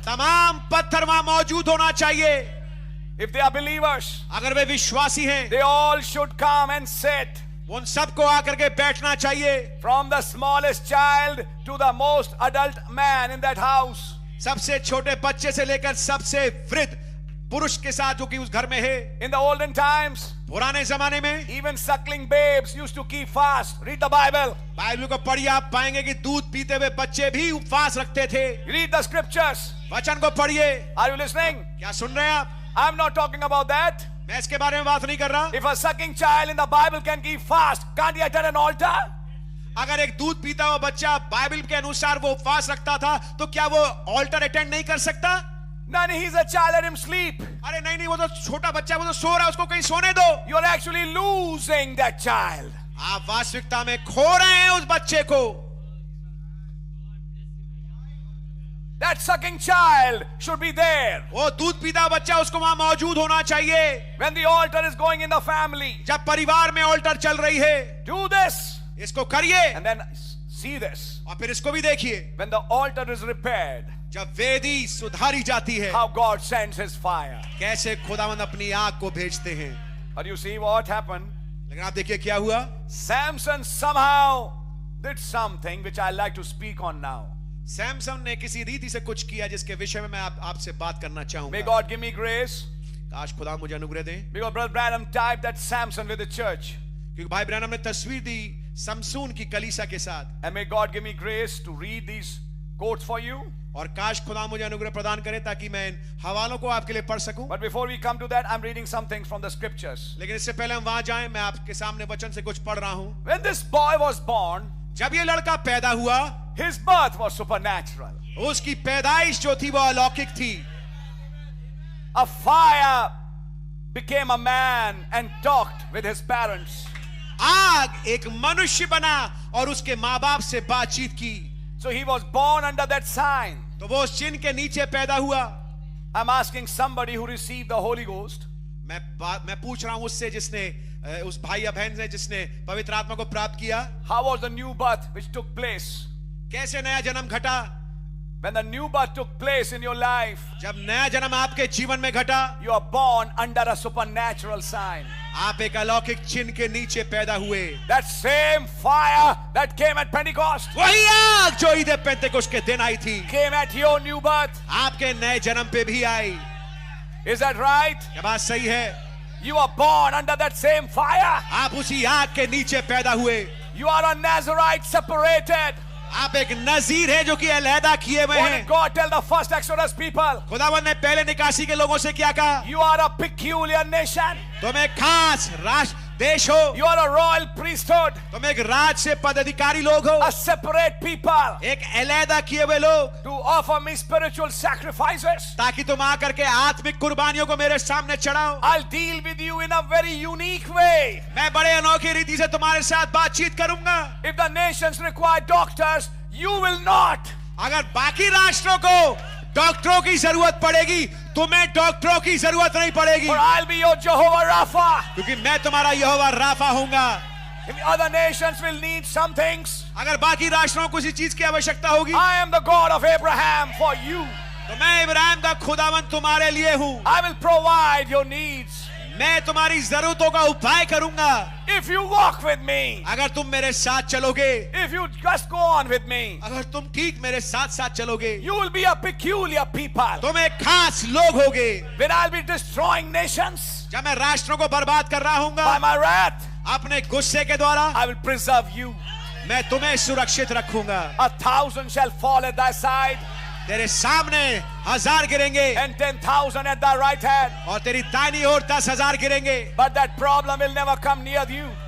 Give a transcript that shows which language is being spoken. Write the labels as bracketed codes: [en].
[hi] तमाम पत्थर वहां मौजूद होना चाहिए। [en] If they are believers, [hi] अगर वे विश्वासी हैं, [en] they all should come and sit. [hi] उन सबको आकर के बैठना चाहिए। [en] From the smallest child to the most adult man in that house. [hi] सबसे छोटे बच्चे से लेकर सबसे वृद्ध पुरुष के साथ जो कि उस घर में है। [en] In the olden times, [hi] पुराने जमाने में [en] even suckling babes used to keep fast. Read the Bible. [hi] Bible को पढ़िए, आप पाएंगे कि दूध पीते हुए बच्चे भी उपवास रखते थे। [en] Read the scriptures. [hi] वचन को पढ़िए। [en] Are you listening? [hi] क्या सुन रहे हैं आप? [en] I'm not talking about that. [hi] मैं इसके बारे में बात नहीं कर रहा। [en] If a sucking child in the Bible can keep fast, can't he attend an altar? [hi] अगर एक दूध पीता हुआ बच्चा बाइबल के अनुसार वो उपवास रखता था तो क्या वो ऑल्टर अटेंड नहीं कर सकता? [en] No, he's a child, let him sleep. [hi] अरे नहीं, वो तो छोटा बच्चा, वो तो सो रहा है, उसको कहीं सोने दो। [en] You're actually losing that child. [hi] आप वास्तविकता में खो रहे हैं उस बच्चे को। [en] That sucking child should be there. [hi] वो दूध पीता बच्चा उसको वहां मौजूद होना चाहिए। [en] When the altar is going in the family, [hi] जब परिवार में ऑल्टर चल रही है, [en] do this. [hi] इसको करिए [en] And then see this. [hi] और फिर इसको भी देखिए। [en] When the altar is repaired, [hi] जब वेदी सुधारी जाती है, [en] how God sends his fire. [hi] कैसे खुदावंद अपनी आग को भेजते हैं। [en] But you see what happened? [hi] लेकिन आप देखिए क्या हुआ। [en] Samson somehow did something which I like to speak on now. [hi] Samson ने किसी रीति से कुछ किया जिसके विषय में मैं आपसे बात करना [en] May [hi] चाहूंगा। [en] God give me grace. [hi] काश खुदा मुझे अनुग्रह दे, [en] Because Brother Branham typed that Samson with the church. [hi] क्योंकि भाई ब्रैनम ने तस्वीर दी समसून की कलीसा के साथ। [en] And may God give me grace to read these quotes for you. [hi] और काश खुदा मुझे अनुग्रह प्रदान करे ताकि मैं इन हवालों को आपके लिए पढ़ सकूं। [en] But before we come to that, I'm reading some things from the scriptures. [hi] लेकिन इससे पहले हम वहां जाएं, मैं आपके सामने वचन से कुछ पढ़ रहा हूं। [en] When this boy was born, [hi] जब ये लड़का पैदा हुआ, [en] his birth was supernatural. [hi] उसकी पैदाइश जो थी वो अलौकिक थी। [en] A fire became a man and talked with his parents. [hi] आग एक मनुष्य बना और उसके माँ बाप से बातचीत की। [en] So he was born under that sign. [hi] तो वो उस चिन्ह के नीचे पैदा हुआ। [en] I'm asking somebody who received the Holy Ghost. [hi] मैं पूछ रहा हूं उससे जिसने उस भाई या बहन से जिसने पवित्र आत्मा को प्राप्त किया, [en] How was the new birth which took place? [hi] कैसे नया जन्म घटा? [en] When the new birth took place in your life, [hi] जब नया जन्म आपके जीवन में घटा, [en] you are born under a supernatural sign. [hi] आप एक अलौकिक चिन्ह के नीचे पैदा हुए। [en] That same fire that came at Pentecost [hi] वही आग जो ईद पेंतेकोस्त के दिन आई थी, [en] came at your new birth. [hi] आपके नए जन्म पे भी आई। [en] Is that right? [hi] क्या बात सही है? [en] You are born under that same fire. [hi] आप उसी आग के नीचे पैदा हुए। [en] You are a Nazarite separated. [hi] आप एक नजीर है जो कि अलहदा किए हुए [en] What [hi] हैं। [en] did God tell the first Exodus people? [hi] खुदावंद ने पहले निकासी के लोगों से क्या कहा? [en] You are a peculiar nation. [hi] तुम एक खास राष्ट्र देश हो, [en] You are a royal priesthood. [hi] तुम एक राज से पदाधिकारी लोग हो, [en] A separate people. [hi] एक अलहदा किए हुए लोग, [en] To offer me spiritual sacrifices. [hi] ताकि तुम आकर के आत्मिक कुर्बानियों को मेरे सामने चढ़ाओ। [en] I'll deal with you in a very unique way. [hi] मैं बड़े अनोखी रीति से तुम्हारे साथ बातचीत करूंगा। [en] If the nations require doctors, you will not. [hi] अगर बाकी राष्ट्रों को डॉक्टरों की जरूरत पड़ेगी, तुम्हें डॉक्टरों की जरूरत नहीं पड़ेगी, [en] For I'll be your Jehovah Rapha. [hi] क्योंकि मैं तुम्हारा यहोवा Rafa Hunga. [en] If other nations will need some things, [hi] अगर बाकी राष्ट्रों को किसी चीज की आवश्यकता होगी, [en] I am the God of Abraham for you. [hi] तो मैं इब्राहिम का खुदावंद तुम्हारे लिए हूं। [en] I will provide your needs. [hi] मैं तुम्हारी जरूरतों का उपाय करूंगा [en] If you walk with me, [hi] अगर तुम मेरे साथ चलोगे। [en] if you just go on with me, [hi] अगर तुम ठीक मेरे साथ साथ चलोगे, [en] you will be a peculiar people. [hi] तुम एक खास लोग होगे। [en] When I'll be destroying nations [hi] जब मैं राष्ट्रों को बर्बाद कर रहा हूंगा [en] by my wrath, [hi] अपने गुस्से के द्वारा, [en] I will preserve you. [hi] मैं तुम्हें सुरक्षित रखूंगा। [en] 1,000 shall fall at thy side, [hi] तेरे सामने 1000 गिरेंगे [en] and 10,000 at thy right hand. [hi] और तेरी दाहिनी ओर 10,000 गिरेंगे, [en] But that problem will never come near you.